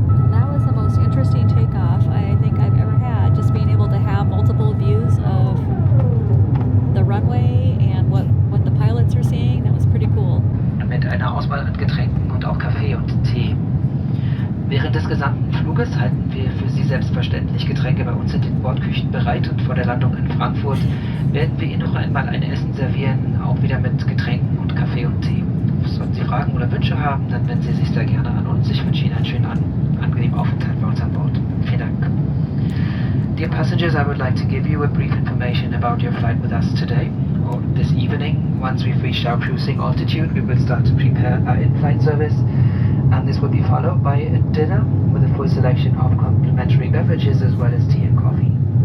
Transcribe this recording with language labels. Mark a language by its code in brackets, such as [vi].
[en] That was the most interesting takeoff I think I've ever had. Just being able to have multiple views of the runway and what the pilots are seeing. That was pretty cool. [de] Mit einer Auswahl an Getränken und auch Kaffee und Tee. Während des gesamten Fluges halten wir für Sie selbstverständlich Getränke bei uns in den Bordküchen bereit und vor der Landung in Frankfurt werden wir Ihnen noch einmal ein Essen servieren, auch wieder mit Getränken und Kaffee und Tee. Sollten Sie Fragen oder Wünsche haben, dann wenden Sie sich sehr gerne an uns. Ich wünsche Ihnen einen schönen, angenehmen Aufenthalt bei uns an Bord. Vielen Dank. [en] Dear passengers, I would like to give you a brief information about your flight with us today or this evening. Once we've reached our cruising altitude, we will start to prepare our in-flight service, and this will be followed by a dinner with a full selection of complimentary beverages as well as tea and coffee.